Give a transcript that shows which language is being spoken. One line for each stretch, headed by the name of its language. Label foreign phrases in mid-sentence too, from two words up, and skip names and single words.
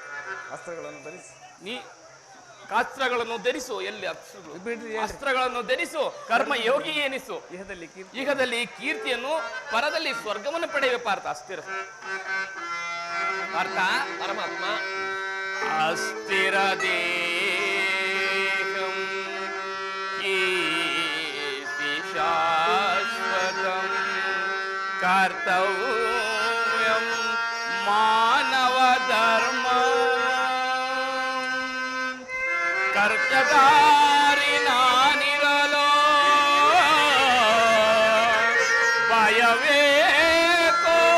Kannada: ಅಸ್ತ್ರಗಳನ್ನು ಧರಿಸು. ಎಲ್ಲಿ ಅಸ್ತ್ರಗಳನ್ನು ಧರಿಸು. ಕರ್ಮ ಯೋಗಿ ಎನಿಸು. ಇಹದಲ್ಲಿ ಕೀರ್ತಿಯನ್ನು, ಪರದಲ್ಲಿ ಸ್ವರ್ಗವನ್ನು ಪಡೆಯುವ ಪಾರ್ಥ. ಅಸ್ಥಿರ ಪಾರ್ಥ. ಪರಮಾತ್ಮ,
Sanskrit: ಅಸ್ಥಿರ ದೇಹಂ ಕೀರ್ತಿ ಶಾಶ್ವತಂ ಕರ್ತವ್ಯಂ ಮಾನವ ಧರ್ಮ
Kannada: ಕರ್ತಗಾರಿ ನಾನಿರಲೋ ಭಯವೇಕೋ